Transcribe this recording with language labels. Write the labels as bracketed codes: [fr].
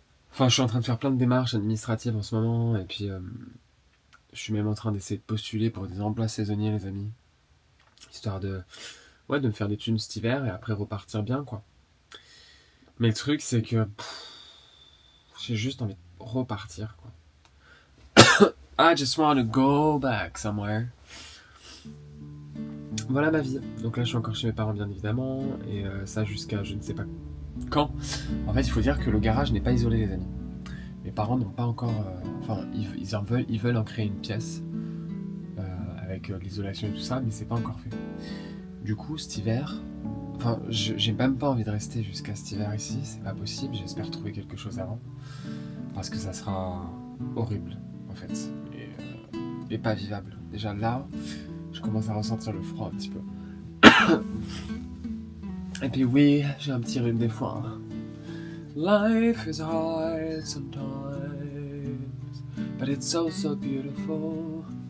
[fr] Enfin, je suis en train de faire plein de démarches administratives en ce moment, et puis je suis même en train d'essayer de postuler pour des emplois saisonniers, les amis. Histoire de me faire des thunes cet hiver, et après repartir bien, quoi. Mais le truc, c'est que j'ai juste envie de repartir, quoi. [en] I just want to go back somewhere. [fr] Voilà ma vie. Donc là, je suis encore chez mes parents, bien évidemment, et ça jusqu'à je ne sais pas quand. En fait, il faut dire que le garage n'est pas isolé, les amis. mes parents n'ont pas encore... ils veulent en créer une pièce avec l'isolation et tout ça, mais c'est pas encore fait. Du coup, cet hiver... Enfin, j'ai même pas envie de rester jusqu'à cet hiver ici, c'est pas possible, j'espère trouver quelque chose avant. Parce que ça sera horrible, en fait. Et pas vivable. Déjà là, je commence à ressentir le froid un petit peu. Et puis oui, j'ai un petit rhume des fois. [en] Life is hard sometimes, but it's so so beautiful.